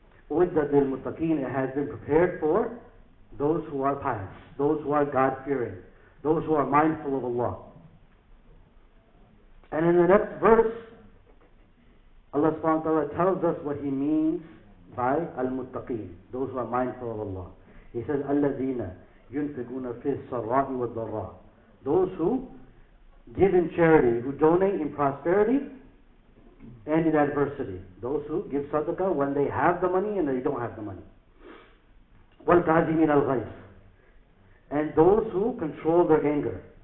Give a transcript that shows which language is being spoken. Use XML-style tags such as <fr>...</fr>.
<ar>Uiddat lil muttaqin,</ar> <en>it has been prepared for those who are pious, those who are God-fearing, those who are mindful of Allah. And in the next verse, Allah subhanahu wa ta'ala tells us what He means by al-muttaqin, those who are mindful of Allah. He says,</en> <ar>الَّذِينَ يُنْفِقُونَ فِي السَّرَّاءِ وَالضَّرَّاءِ.</ar> <en>Those who give in charity, who donate in prosperity and in adversity. Those who give sadaqah when they have the money and they don't have the money.</en> <ar>وَالْكَاظِمِينَ الْغَيْظَ.</ar> <en>And those who control their anger.</en>